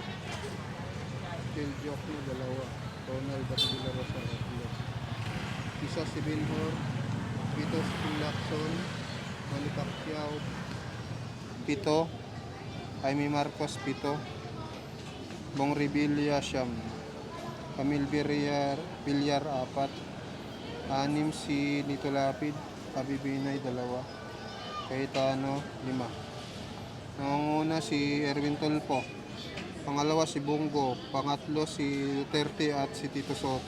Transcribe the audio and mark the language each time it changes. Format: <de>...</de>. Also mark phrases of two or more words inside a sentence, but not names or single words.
<tl>Phil Jokno, 2. Ronald Batidila Rosa, 3. Isa si Binhor. Pito si Phil Lacson. Manny Pacquiao, 7. Jaime Marcos, 7. Bong Revilla, 9. Camille Villar, 4. 6 si Nito Lapid. Fabi Binay, 2. Cayetano, 5. Nangunguna si Erwin Tulfo. Pangalawa si Bongo. Pangatlo si Duterte at si Tito Soto.</tl>